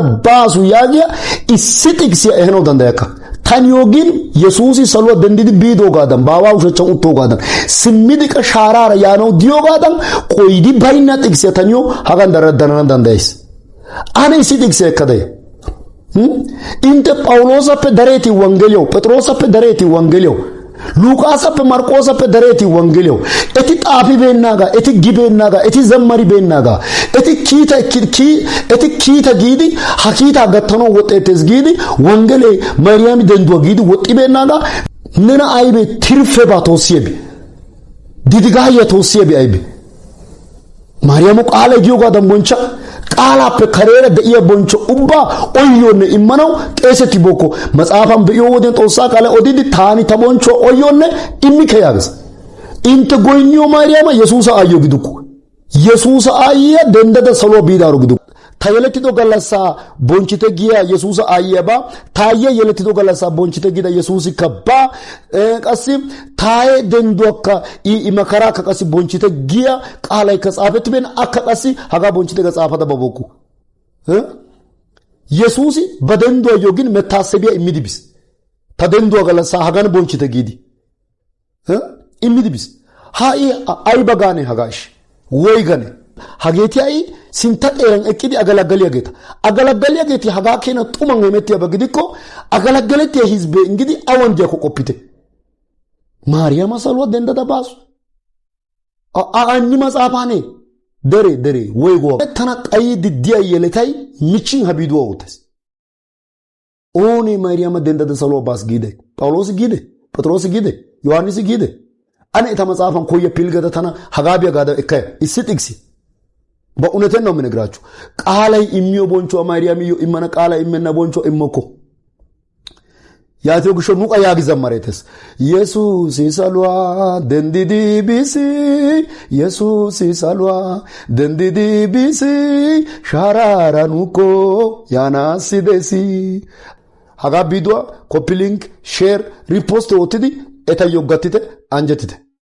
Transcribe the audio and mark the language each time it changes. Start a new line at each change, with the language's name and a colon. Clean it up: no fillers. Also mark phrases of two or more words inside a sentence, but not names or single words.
Wolaytta: baasu yaagiya isitiksi ehno dandayaka Tanyogin Yesuusi salwa dendidi biido gadan bawa ushachan utto gadan simmidi ka sharara yaano diyo gadan qoydi bayna tiksi tanyo hagan daradana dandais ane isitiksi kaday inte Paulosa pe dareti evangelio Petrosa pe dareti evangelio Lucasa pe Marcosa pe dareti evangelio eti xaafi bennaga eti gibennaga eti zammari bennaga eti kita gidi hakita gattano wotetes gidi wangele Mariam dendwa gidi wotti bennaga nena aybe tirfe ba tosiyebe didigaya tosiyebe aybe Mariam qala giyoga dan boncha qala pe karera de iya boncho ubba oyonne immanaw qeseti boko matsaafan be yoden tosa qala odidi tani ta boncho oyonne immike yagas inte goynyo Mariama Yesuusa ayyo giduku Yesuusa ayya dendada salo bidaru giduku tayeletido galasa bonchite giya Yesuusa ayyaba tayye yeletido galasa bonchite gida Yesuusi kabba qasi taye dendoka imakara ka qasi bonchite giya qalay ka xaafeti ben akka qasi haga bonchite ga xaafada baboku Yesuusi badendo yogin metasebiya imidibis tadendo galasa hagan bonchite gidi imidibis hai ay bagane hagash woygane hageti ay sinta eran ekidi agalagaliyageti haga kena tuman emeti abagidiko agalagaleti hizbe ngidi awanje ko kopite Mariama salwa dendada basu anni masafane dere woygo tana qayidi diya yeletay michin habidu awtes oni Mariama dendada salwa bas gide Paulos gide Petros gide Yohannis gide ane ita matsafan koya pilgada tana hagabiya gada ekay isitiksi ba unaten no menegrachu qalay immiyo boncho Mariam yo imana qala immenna boncho immoko yaati ogisho muqa yaagi zammaretes Yesuus salwa dendidi bisi Yesuus salwa dendidi bisi sharara nuko yana sidesi haga bidwa
English: copy link share repost
Wolaytta: otidi eta yogatite anjetite